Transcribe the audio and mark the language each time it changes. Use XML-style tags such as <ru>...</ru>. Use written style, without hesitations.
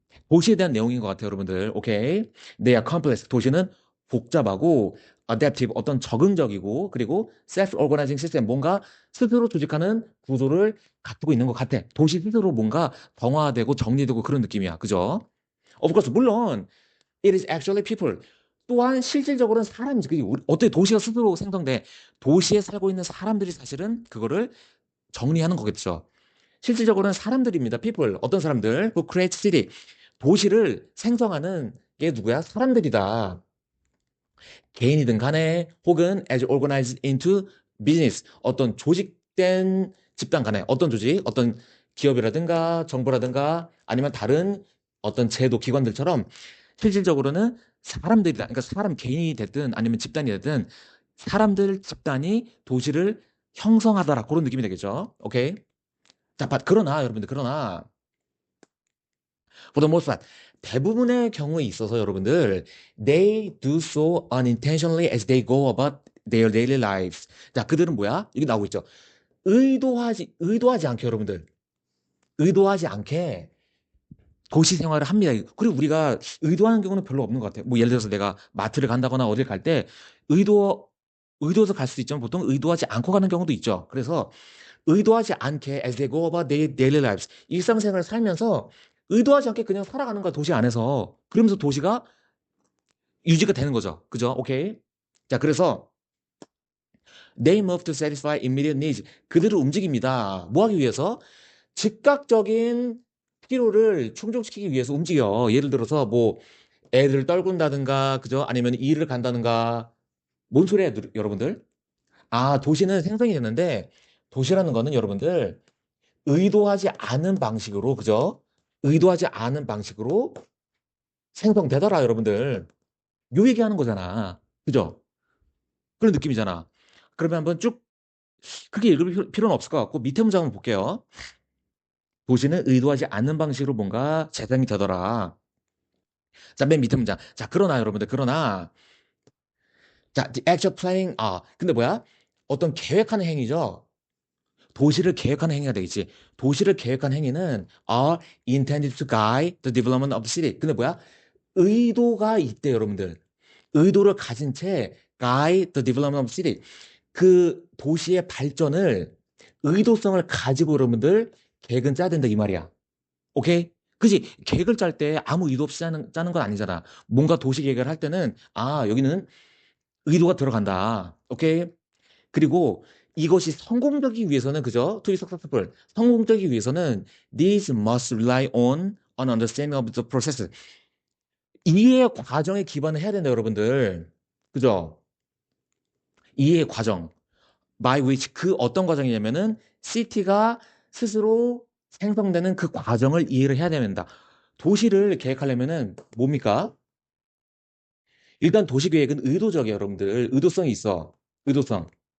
<ko>도시에 대한 내용인 것 같아요, 여러분들.</ko> <en>오케이. They are complex.</en> <ko>도시는 복잡하고, adaptive, 어떤 적응적이고, 그리고 self-organizing system, 뭔가 스스로 조직하는 구조를 갖추고 있는 것 같아. 도시 스스로 뭔가 정화되고 정리되고 그런 느낌이야. 그죠?</ko> <en>Of course,</en> <ko>물론,</ko> <en>it is actually people.</en> <ko>또한 실질적으로는 사람이지. 그게 어떻게 도시가 스스로 생성돼? 도시에 살고 있는 사람들이 사실은 그거를 정리하는 거겠죠. 실질적으로는 사람들입니다.</ko> <en>people.</en> <ko>어떤 사람들?</ko> <en>who create city.</en> <ko>도시를 생성하는 게 누구야? 사람들이다. 개인이든 간에 혹은</ko> <en>as organized into business.</en> <ko>어떤 조직된 집단 간에 어떤 조직, 어떤 기업이라든가 정부라든가 아니면 다른 어떤 제도 기관들처럼 실질적으로는 사람들이다. 그러니까 사람 개인이 됐든 아니면 집단이 됐든 사람들 집단이 도시를 형성하더라. 그런 느낌이 되겠죠. 오케이. 자, 그러나 여러분들 그러나</ko> <en>for the most part</en> <ko>대부분의 경우에 있어서 여러분들</ko> <en>they do so unintentionally as they go about their daily lives.</en> <ko>자, 그들은 뭐야? 여기 나오고 있죠. 의도하지 않게 여러분들 의도하지 않게 도시 생활을 합니다. 그리고 우리가 의도하는 경우는 별로 없는 것 같아요. 뭐 예를 들어서 내가 마트를 간다거나 어딜 갈 때 의도 의도해서 갈 수도 있지만 보통 의도하지 않고 가는 경우도 있죠. 그래서 의도하지 않게</ko> <en>as they go about their daily lives</en> <ko>일상생활을 살면서 의도하지 않게 그냥 살아가는 거야 도시 안에서 그러면서 도시가 유지가 되는 거죠. 그죠? 오케이. 자, 그래서</ko> <en>they move to satisfy immediate needs</en> <ko>그들을 움직입니다. 뭐 하기 위해서? 즉각적인 필요를 충족시키기 위해서 움직여. 예를 들어서 뭐 애들을 떨군다든가 그죠? 아니면 일을 간다든가 뭔 소리야 여러분들? 도시는 생성이 됐는데 도시라는 거는 여러분들 의도하지 않은 방식으로, 그죠? 의도하지 않은 방식으로 생성되더라, 여러분들. 요 얘기하는 거잖아. 그죠? 그런 느낌이잖아. 그러면 한번 쭉 크게 읽을 필요는 없을 것 같고, 밑에 문장 한번 볼게요. 도시는 의도하지 않는 방식으로 뭔가 재생이 되더라. 자, 맨 밑에 문장. 자, 그러나, 여러분들, 그러나, 자,</ko> <en>the actual planning,</en> <ko>근데 뭐야? 어떤 계획하는 행위죠? 도시를 계획하는 행위가 되겠지. 도시를 계획한 행위는</ko> <en>are intended to guide the development of the city.</en> <ko>근데 뭐야? 의도가 있대, 여러분들. 의도를 가진 채</ko> <en>guide the development of city.</en> <ko>그 도시의 발전을 의도성을 가지고 여러분들 계획은 짜야 된다 이 말이야. 오케이? 그지? 계획을 짤 때 아무 의도 없이 짜는 건 아니잖아. 뭔가 도시 계획을 할 때는 여기는 의도가 들어간다. 오케이? 그리고 이것이 성공적이기 위해서는 그죠?</ko> <en>To be successful.</en> <ko>성공적이기 위해서는</ko> <en>these must rely on an understanding of the process.</en> <ko>이해 과정에 기반을 해야 된다, 여러분들. 그죠? 이해 과정.</ko> <en>by which</en> <ko>그 어떤 과정이냐면은 city가 스스로 생성되는 그 과정을 이해를 해야 된다. 도시를 계획하려면은 뭡니까? 일단 도시 계획은 의도적이에요, 여러분들. 의도성이 있어. 의도성.</ko>